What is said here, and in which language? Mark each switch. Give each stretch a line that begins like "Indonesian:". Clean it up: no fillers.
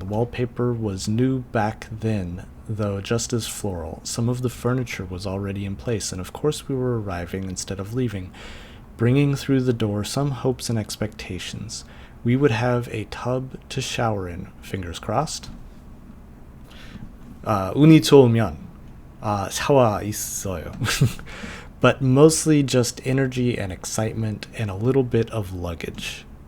English: The wallpaper was new back then, though just as floral. Some of the furniture was already in place, and of course we were arriving instead of leaving, bringing through the door some hopes and expectations. We would have a tub to shower in, fingers crossed.
Korean: 운이 좋으면 샤워 있어요.
English: But mostly just energy and excitement and a little bit of luggage.